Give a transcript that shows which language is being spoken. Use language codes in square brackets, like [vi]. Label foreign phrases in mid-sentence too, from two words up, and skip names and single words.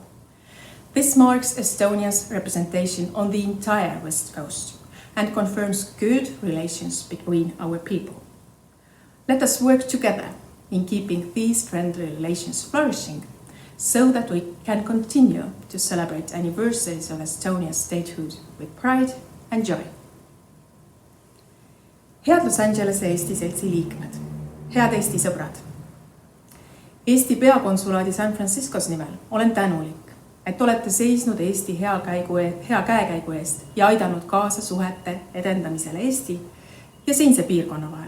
[en] This marks Estonia's representation on the entire West Coast and confirms good relations between our people. Let us work together in keeping these friendly relations flourishing so that we can continue to celebrate anniversaries of Estonia's statehood with pride and joy. [et] Head Los Angelese Eesti Seltsi liikmed, head Eesti sõbrad! Eesti peakonsulaadi San Franciscos nimel olen tänulik, et olete seisnud Eesti hea käekäigu eest ja aidanud kaasa suhete edendamisele Eesti ja siinse piirkonna vahel.